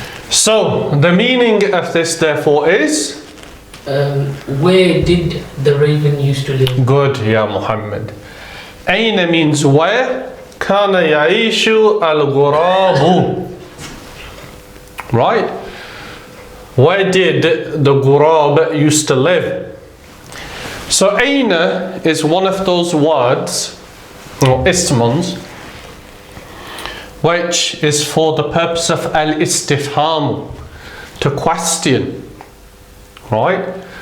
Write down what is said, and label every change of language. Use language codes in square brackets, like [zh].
[en] So the meaning of this therefore is where did the raven used to live? Good, Ya Muhammad. [ar] أين [en] means where, [ar] كان يعيش الغراب. [en] Right? Where did the ghurab used to live? So aina is one of those words, or ismons, which is for the purpose of al-istifham, to question, right?